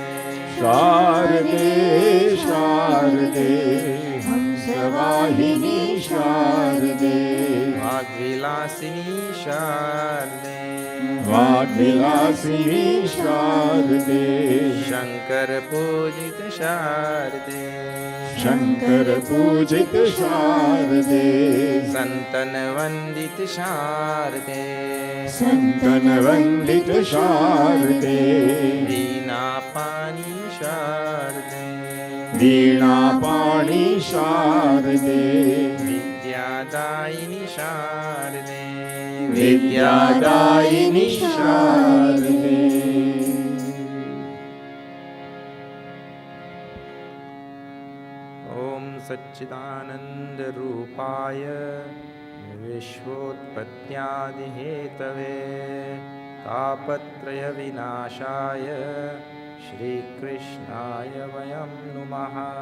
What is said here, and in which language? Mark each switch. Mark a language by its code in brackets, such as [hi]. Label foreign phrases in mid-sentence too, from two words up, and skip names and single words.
[hi] शारदे शारदे हंसवाहिनी शारदे वाग्विलासिनी शारदे वाग्विलासिनी शारदे शंकर पूजित शारदे शंकर पूजित शारदे संतन वंदित शारदे संतन वंदित शारदे वीणा पाणी शारदे वीणा पाणी शारदे विद्यादायिनी शारदे विद्यादायिनी शारदे [sa] ॐ सच्चिदानन्दरूपाय विश्वोत्पत्त्यादिहेतवे तापत्रयविनाशाय श्रीकृष्णाय वयं नुमः